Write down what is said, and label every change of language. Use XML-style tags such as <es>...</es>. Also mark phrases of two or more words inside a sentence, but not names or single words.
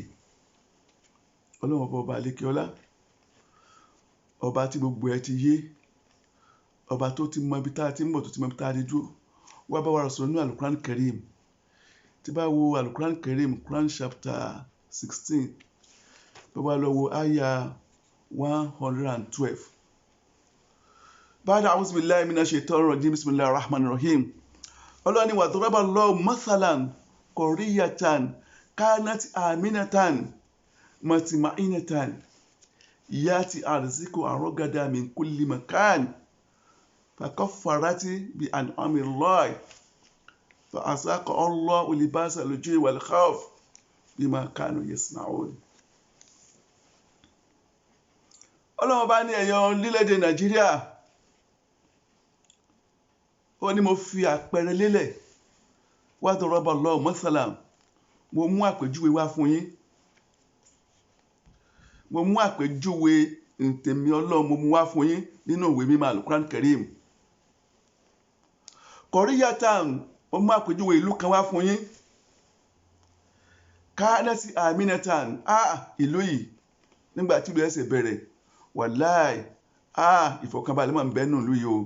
<yo>Ọlọ́run ọba àlékiọlá, ọba tí gbogbo ẹ ti yé, ọba tó ti mọ ibi tá a ti ń bọ̀, tó ti mọ ibi tá a ti dúró. Wá bá wa rọ̀ sọ̀rọ̀ nínú Al-Quran Karim. Tí bá wo Al-Quran Karim, Quran chapter 16, tó bá lọ wo aya 112.</yo> <ar>بعد أعوذ بالله من الشيطان الرجيم بسم الله الرحمن الرحيم. Ọlọ́run ní وضرب الله مثلا قرية كانت آمنة مطمئنة يأتيها رزقها رغدا من كل مكان فكفرت بأنعم الله فأذاقها الله لباس الجوع والخوف بما كانوا يصنعون.</ar> <yo>Ọlọ́run bá ní ẹ̀yàn orílẹ̀-èdè Nàìjíríà, ó ní mo fi àpẹẹrẹ lélẹ̀.</yo> <ar>وضرب الله مثلا,</ar> <yo>mo mú àpèjúwe wá fún yín. Mo mú àpèjúwe ntèmi Ọlọ́run, mo mú wá fún yín nínú ìwé mímọ́ Al-Quran Karim. Qaryatan, mo mú àpèjúwe ìlú kan wá fún yín.</yo> <ar>كانت آمنة,</ar> <yo>ìlú yìí nígbà tí ìlú ẹsẹ̀ bẹ̀rẹ̀, wàláì, ìfọ̀kànbalẹ̀ máa ń bẹ nínú ìlú yìí o.</yo>